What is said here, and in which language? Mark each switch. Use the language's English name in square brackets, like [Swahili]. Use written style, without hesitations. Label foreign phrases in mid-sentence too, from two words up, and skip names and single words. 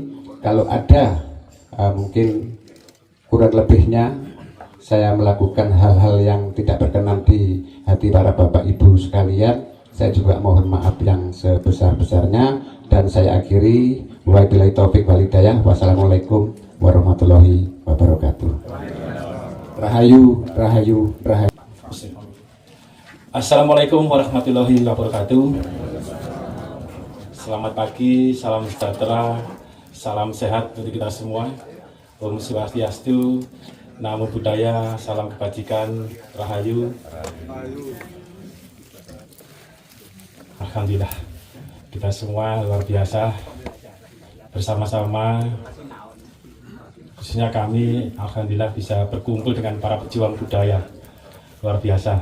[Indonesian] Kalau ada mungkin kurang lebihnya saya melakukan hal-hal yang tidak berkenan di hati para bapak ibu sekalian, saya juga mohon maaf yang sebesar-besarnya dan saya akhiri [Arabic] وبالله التوفيق والهداية. والسلام عليكم ورحمة الله وبركاته. [Javanese] Rahayu, rahayu, rahayu. [Arabic] السلام عليكم ورحمة الله وبركاته. [Indonesian] Selamat pagi, salam sejahtera, salam sehat untuk kita semua. [Sanskrit] ॐ स्वस्त्यस्तु, [Pali] Namo Buddhaya, [Indonesian] salam kebajikan, rahayu. Alhamdulillah, kita semua luar biasa bersama-sama. Khususnya kami, alhamdulillah bisa berkumpul dengan para pejuang budaya luar biasa.